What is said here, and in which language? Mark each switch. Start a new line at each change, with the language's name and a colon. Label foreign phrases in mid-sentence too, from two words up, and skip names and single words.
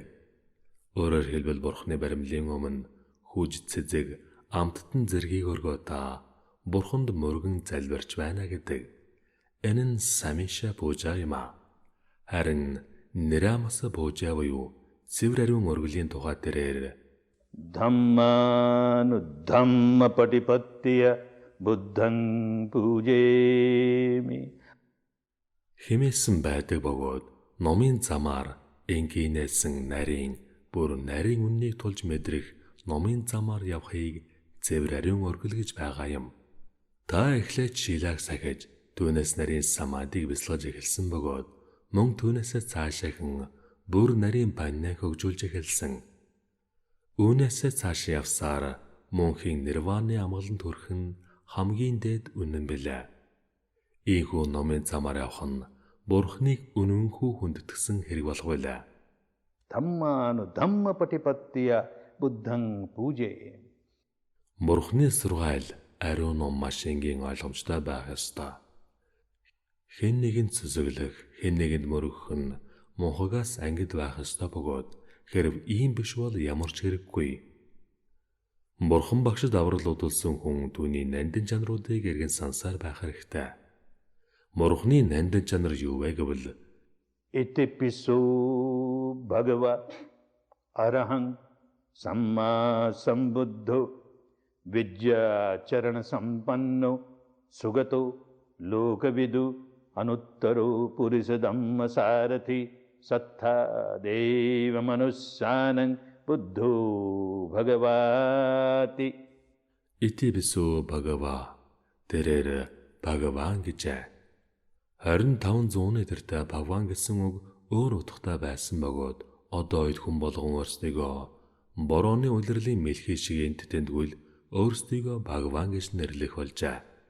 Mongolian: Өөрөөр хэлбэл Бурханы баримлын өмнө хүж цэцэг амттан зэргийг өргөө та Бурханд мөргөн залбирч байна гэдэг. Энэ нь
Pali: самишэ пуужа
Mongolian: юм а. Харин
Pali: Niramasa Puja
Mongolian: буюу цэвэр ариун өргөлийн тухай тэрээр
Pali: Dhamma patipattiya buddhang pujemi
Mongolian: хэмээсэн байдаг бөгөөд номын замаар энгийнээсэн нарийн бүр нарийн үннийг тулж мэдрэх номын замаар явахыг цэвэр ариун өргөл гэж байгаа юм. Та эхлээд шилааг сахиж түүнээс нарийн самадыг бясалгаж эхэлсэн бөгөөд мөн түүнээсээ цаашаахан бүр нарийн баннаа хөгжүүлж эхэлсэн. Үүнээсээ цааш явсаар мөнхийн нирваны амгалан төрөх нь хамгийн дээд үнэн билээ. Ийхүү номын замаар явах нь Бурхныг үнэнхүү хүндэтгсэн хэрэг болох байлаа.
Pali: Dhamma patipattiya buddhang pujemi.
Mongolian: Бурхны сургаал ариун ном маш энгийн ойлгомжтой байх ёстой. Хэн нэгэнд сүсэглэх, хэн нэгэнд мөргөх нь мунхагаас ангид байх ёстой бөгөөд хэрв ийм биш бол ямар ч хэрэггүй. Бурхан багшд аврал удалсан хүн түүний нандин чанаруудыг эргэн сансаар байх хэрэгтэй. Бурханы нандин чанар юу вэ гэвэл
Pali: Itipiso Bhagava Arahang Samma Sambuddho Vidya Charana Sampanno Sugato Lokavidu Anuttaro Purisadhamma Sarathi Sattha Deva Manusyanang Buddho Bhagavati. Ити бисүү
Mongolian: Бхагава тэрээр Бхагаван гэжээ. 25 зууны тэртээ Бхагаван гэсэн үг өөр утгатай байсан бөгөөд одоо үед хүн болгон өөрсдийгөө борооны улирлын мэлхий шиг энттэндгүүл өөрсдийгөө Бхагаван гэж нэрлэх болжээ.